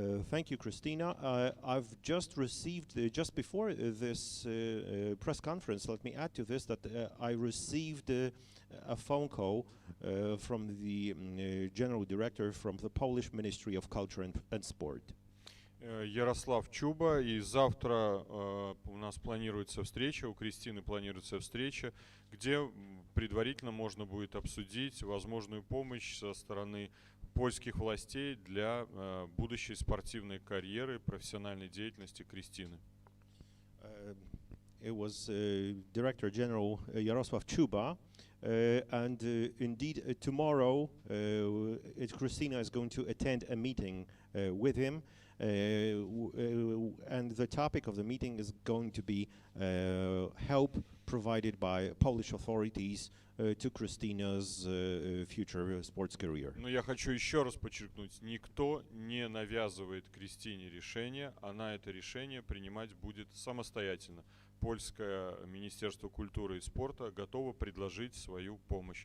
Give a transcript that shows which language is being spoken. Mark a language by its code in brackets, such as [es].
[en] Thank you, Kryscina. I've just received, just before this press conference, let me add to this that I received a phone call from the general director from the Polish Ministry of Culture and Sport. [ru] Ярослав Чуба, и завтра у нас планируется встреча, у Кристины планируется встреча, где предварительно можно будет обсудить возможную помощь со стороны польских властей для будущей спортивной карьеры, профессиональной деятельности Кристины. [en] It was Director General Jarosław Czuba And indeed, tomorrow, Kryscina is going to attend a meeting with him. And the topic of the meeting is going to be help provided by Polish authorities to Kryscina's future sports career. [ru] Но я хочу еще раз подчеркнуть, никто не навязывает Крістіні решение, она это решение принимать будет самостоятельно. Польское Министерство культуры и спорта готово предложить свою помощь.